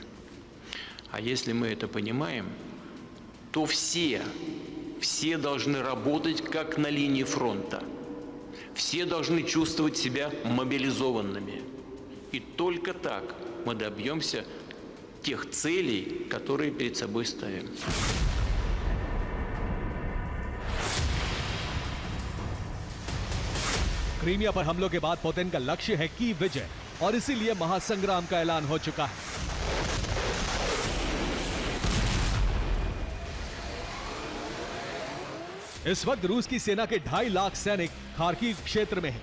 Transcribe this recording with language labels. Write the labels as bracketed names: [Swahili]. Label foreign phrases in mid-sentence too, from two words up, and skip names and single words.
[Russian] А если мы это понимаем, то все должны работать как на линии фронта. Все должны чувствовать себя мобилизованными. И только так мы добьемся тех целей, которые перед собой ставим. [Hindi] क्रीमिया पर हमलों के बाद पुतिन का लक्ष्य है कीव विजय और इसीलिए महासंग्राम का ऐलान हो चुका है। इस वक्त रूस की सेना के 2.5 लाख सैनिक खार्किव क्षेत्र में हैं।